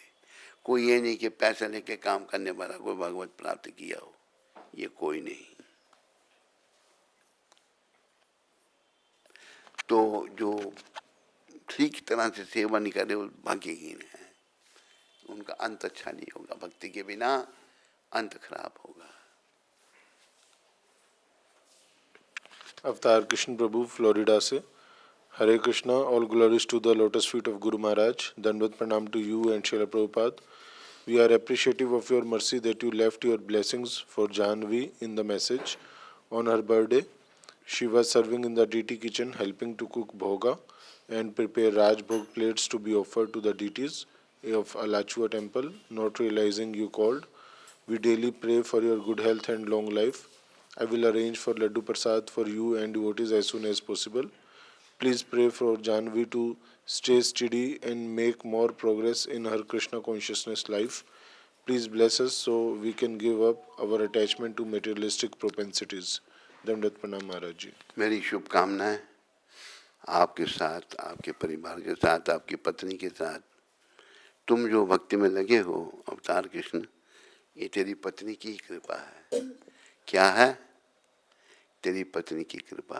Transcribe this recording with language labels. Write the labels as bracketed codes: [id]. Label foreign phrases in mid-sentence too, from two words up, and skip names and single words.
[hi] कोई ये नहीं कि पैसा लेके काम करने वाला कोई भगवत प्राप्त किया हो, ये कोई नहीं। तो जो ठीक तरह से सेवा नहीं करे वो भाग्यहीन है, उनका अंत अच्छा नहीं होगा। भक्ति के बिना अंत खराब होगा। अवतार कृष्ण प्रभु फ्लोरिडा से, हरे कृष्णा, [en] All glories to the lotus feet of Guru Maharaj, [hi] दंडवत प्रणाम [en] to you and Srila Prabhupada. We are appreciative of your mercy that you left your blessings for Janvi in the message. On her birthday, she was serving in the DT kitchen helping to cook bhoga and prepare Raj Bhog plates to be offered to the deities of Alachua temple, not realizing you called. We daily pray for your good health and long life. I will arrange for Laddu Prasad for you and devotees as soon as possible. Please pray for Janvi to stay steady and make more progress in her Krishna consciousness life. Please bless us so we can give up our attachment to materialistic propensities. [hi] दंडवत प्रणाम महाराज जी। मेरी शुभकामनाएं आपके साथ, आपके परिवार के साथ, आपकी पत्नी के साथ। तुम जो भक्ति में लगे हो अवतार कृष्ण, ये तेरी पत्नी की कृपा है। क्या है? तेरी पत्नी की कृपा।